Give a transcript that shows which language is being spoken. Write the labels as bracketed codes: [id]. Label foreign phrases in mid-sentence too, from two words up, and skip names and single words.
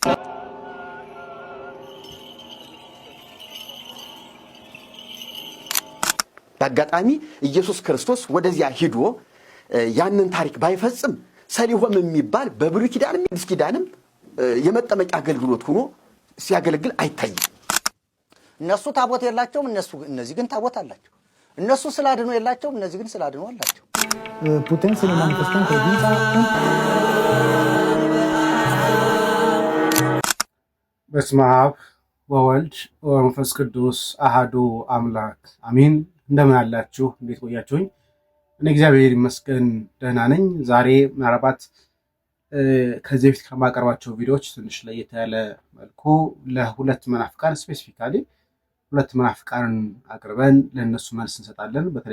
[am] በአጋጣሚ ኢየሱስ ክርስቶስ ወደዚያ ሂዶ ያንን ታሪክ ባይፈጽም ሰሊሆም የሚባል በብሉይ ኪዳንም በአዲስ ኪዳንም የመጠመቂያ አገልግሎት ሆኖ ሲያገለግል አይታይም። እነሱ ታቦት የላቸውም፣ እነዚህ ግን ታቦት አላቸው። እነሱ ስላድኖ የላቸውም፣ እነዚህ ግን ስላድኖ አላቸው። [ro] putem să ne manifestăm credința [am] በስመ አብ ወወልድ ወመንፈስ ቅዱስ አሐዱ አምላክ አሜን። እንደምን አላችሁ? እንዴት ቆያችሁኝ? እኔ እግዚአብሔር ይመስገን ደህና ነኝ። ዛሬ ምናልባት ከዚህ በፊት ከማቀርባቸው ቪዲዮዎች ትንሽ ለየት ያለ መልኩ ለሁለት መናፍቃን ስፔሲፊካሊ ሁለት መናፍቃንን አቅርበን ለእነሱ መልስ እንሰጣለን። በተለይ